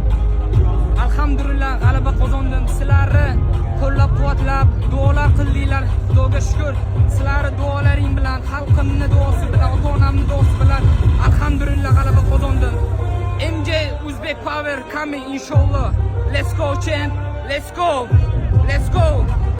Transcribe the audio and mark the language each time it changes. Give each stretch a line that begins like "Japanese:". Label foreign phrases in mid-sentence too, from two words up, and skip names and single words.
Uzbek: Alhamdulillah g'alaba qozondim. Sizlarni qo'llab-quvvatlab duolar qildinglar. Xudoga shukr. Sizlarning duolaring bilan, xalqimni duosi bilan, ota-onamning duosi bilan alhamdulillah g'alaba qozondim.
English: MJ Uzbek Power coming inshallah. Let's go champ. Let's go. Let's go.